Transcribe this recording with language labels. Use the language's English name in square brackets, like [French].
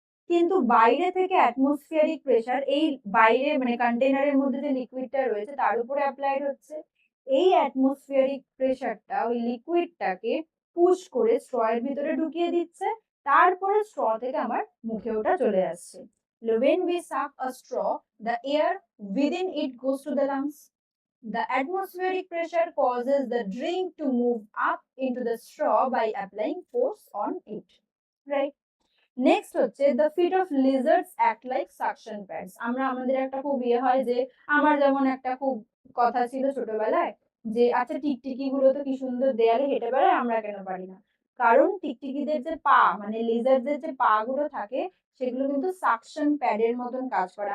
[Bangla] কিন্তু বাইরে থেকে অ্যাটমসফিয়ারিক প্রেশার এই বাইরে মানে কন্টেইনারের মধ্যে যে লিকুইডটা রয়েছে তার উপরে অ্যাপ্লাইড হচ্ছে। এই অ্যাটমসফিয়ারিক প্রেশারটা ওই লিকুইডটাকে পুশ করে স্ট্র এর ভিতরে ঢুকিয়ে দিচ্ছে, তারপরে স্ট্র থেকে আমার মুখে ওটা চলে আসছে। [English] When we suck a straw, the air within it goes to the lungs. The atmospheric pressure causes the drink to move up into the straw by applying force on it. Right? Next হচ্ছে the feet of lizards act like suction pads. [Bangla] আমরা আমাদের একটা খুব ইয়ে হয় যে, আমার যেমন একটা খুব কথা ছিল ছোটবেলায় যে আচ্ছা টিকটিকি গুলো তো কি সুন্দর দেয়ালে হেঁটে বেড়ায়, আমরা কেন পারি না? কারণ টিকটিকিদের যে পা মানে লিজার্ডদের যে পা গুলো থাকে, সেগুলো কিন্তু সাকশন প্যাডের মতন কাজ করে।